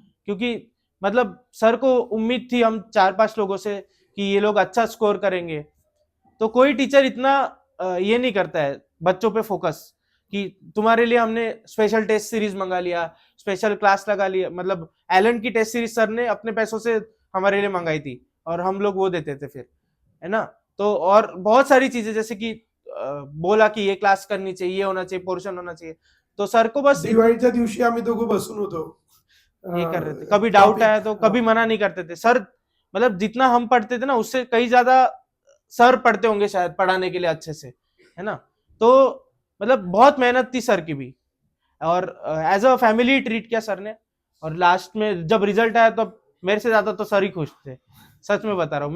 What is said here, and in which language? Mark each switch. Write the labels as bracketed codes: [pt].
[hi] क्योंकि मतलब सर को उम्मीद थी हम 4-5 लोगों से कि ये लोग अच्छा स्कोर करेंगे, तो कोई टीचर इतना ये नहीं करता है बच्चों पे फोकस कि तुम्हारे लिए हमने स्पेशल टेस्ट सीरीज मंगा लिया, स्पेशल क्लास लगा लिया। मतलब एलन की टेस्ट सीरीज सर ने अपने पैसों से हमारे लिए मंगाई थी और हम लोग वो देते थे फिर, है ना। तो और बहुत सारी चीजें जैसे कि बोला कि ये क्लास करनी चाहिए, ये होना चाहिए, पोर्शन होना चाहिए, तो सर को बस [mr] दिवाळीच्या दिवशी आम्ही दोघं बसून होतो, [hi] ये कर रहे थे। कभी डाउट आया तो कभी मना नहीं करते थे सर। मतलब जितना हम पढ़ते थे ना उससे कई ज्यादा सर पढ़ते होंगे शायद पढ़ाने के लिए अच्छे से, है ना। तो मतलब बहुत मेहनत थी सर की भी, और एज अ फैमिली ट्रीट किया सर ने। और लास्ट में जब रिजल्ट आया तो मेरे से ज्यादा तो सर ही खुश थे, सच में बता रहा हूँ।